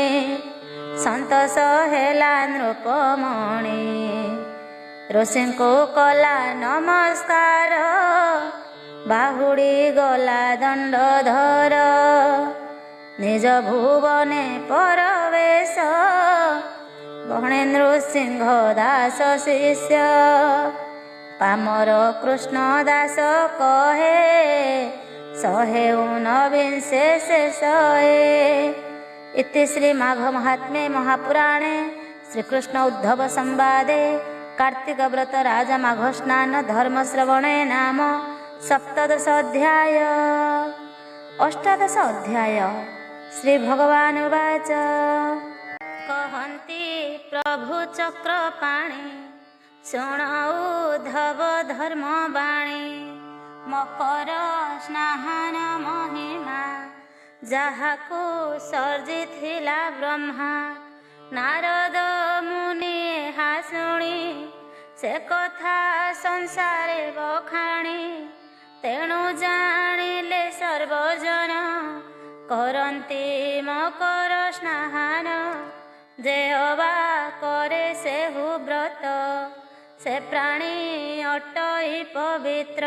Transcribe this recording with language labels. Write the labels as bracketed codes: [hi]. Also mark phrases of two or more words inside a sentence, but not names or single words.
[or] ସନ୍ତୋଷ ହେଲା ନୃପମଣି ଋଷିଙ୍କୁ କଲା ନମସ୍କାର ବାହୁଡ଼ି ଗଲା ଦଣ୍ଡଧର ନିଜ ଭୁବନେ ପରବେଶ ଗଣେ ନୃସିଂହ ଦାସ ଶିଷ୍ୟ ପାମର କୃଷ୍ଣ ଦାସ କହେ 119 ଶେଷଏ। [sa] इति श्री माघ महात्म्ये महापुराणे श्रीकृष्ण उद्धव संवादे कार्तिक व्रत राजा माघ स्नान धर्म श्रवणे नाम सप्तदश अध्याय। अष्टादश अध्याय श्री भगवान उवाच [or] କହନ୍ତି ପ୍ରଭୁ ଚକ୍ରପାଣି ଶୁଣ ଉଦ୍ଧବ ଧର୍ମ ବାଣୀ ମକର ସ୍ନାନ ମହିମା ଯାହାକୁ ସର୍ଜିଥିଲା ବ୍ରହ୍ମା ନାରଦ ମୁନି ଏହା ଶୁଣି ସେ କଥା ସଂସାରେ ବଖାଣି ତେଣୁ ଜାଣିଲେ ସର୍ବଜନ କରନ୍ତି ମକର ସ୍ନାନ ଯେ ଅବା କରେ ସେହୁ ବ୍ରତ ସେ ପ୍ରାଣୀ ଅଟଇ ପବିତ୍ର।